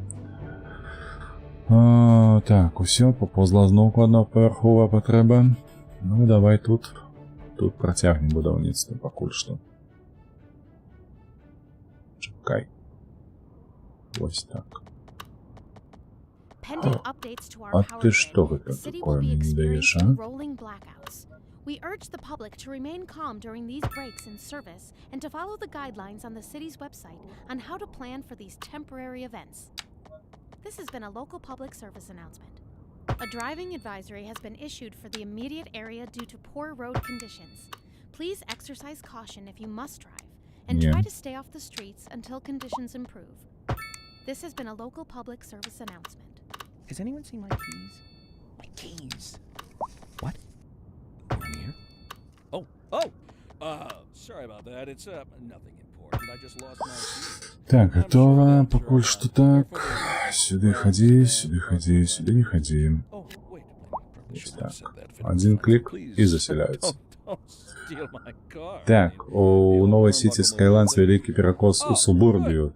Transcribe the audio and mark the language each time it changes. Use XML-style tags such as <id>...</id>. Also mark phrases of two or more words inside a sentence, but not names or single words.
<be>Так, усё, папозла зноўку аднапавярховая патрэба. Ну, давай тут працягнем будаўніцтва пакуль што. Чакай. Вось так. А ты што гэта такое мне не даеш, а?</be> <en>We urge the public to remain calm during these breaks in service and to follow the guidelines on the city's website on how to plan for these temporary events. This has been a local public service announcement. A driving advisory has been issued for the immediate area due to poor road conditions. Please exercise caution if you must drive and try to stay off the streets until conditions improve. This has been a local public service announcement. Has anyone seen my keys? My keys. What? I'm here? Sorry about that. It's nothing important. I just lost my keys.</en> <be>Так, готово. Пакуль што так. Сюды хадзі, сюды хадзі, сюды не хадзі. Вось так. Один клік і засяляюцца. Так, у новай сіці Skylines вялікі перакос у субурбію.</be>